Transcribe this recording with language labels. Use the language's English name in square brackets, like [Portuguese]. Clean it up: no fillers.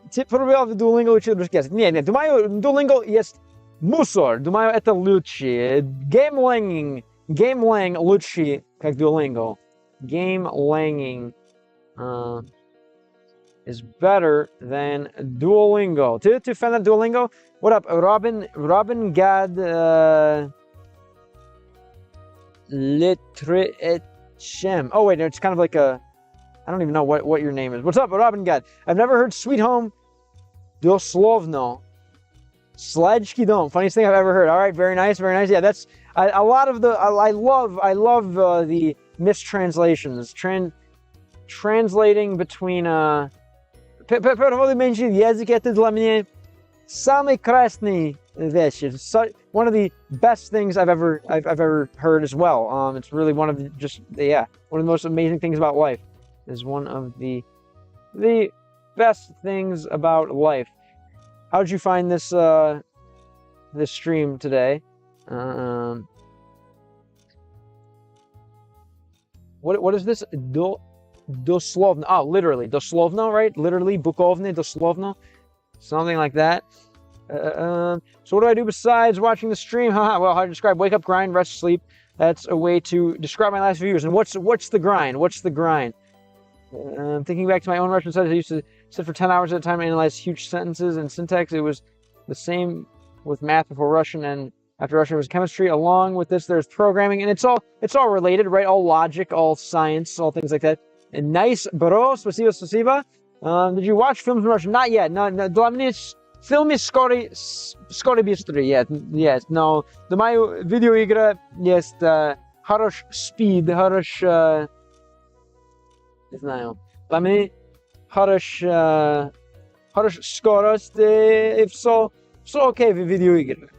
[Russian] Тип пробовал в Duolingo учить русский язык. Нет, думаю, Duolingo есть мусор. Думаю, это лучше. Game-langing лучше, как Duolingo. [English] Game-langing is better than Duolingo. Ты fan of Duolingo? What up, Robin Gad Litrechem. Oh wait, it's kind of like a... I don't even know what your name is. What's up, Robin Gad? I've never heard Sweet Home Doslovno. Sledgky Dome. Funniest thing I've ever heard. All right, very nice. Yeah, that's a lot of the... I love the mistranslations. Translating between... [Russian] Язык это для меня Самый красный вещь. [English] One of the best things I've ever heard as well. It's really one of the, one of the most amazing things about life. Is one of the best things about life. How did you find this this stream today? What is this? Doslovno. Oh, literally. Doslovno, right? Literally. Bukovne, doslovno. Something like that. So what do I do besides watching the stream? Well, how to describe wake up, grind, rest, sleep. That's a way to describe my last few years. And what's the grind? What's the grind? Thinking back to my own Russian studies, I used to sit for 10 hours at a time and analyze huge sentences and syntax. It was the same with math before Russian, and after Russian it was chemistry. Along with this, there's programming, and it's all related, right? All logic, all science, all things like that. And nice, bro, [Russian] спасибо, спасибо. [English] Did you watch films in Russian? Not yet. [Russian] No, для меня фильмы скоро быстрее. [English] Yes, no. [Russian] Думаю, видеоигра есть хороший [English] speed, [Russian] хороший, не знаю. Для меня хорошая скорость и все окей в видеоиграх.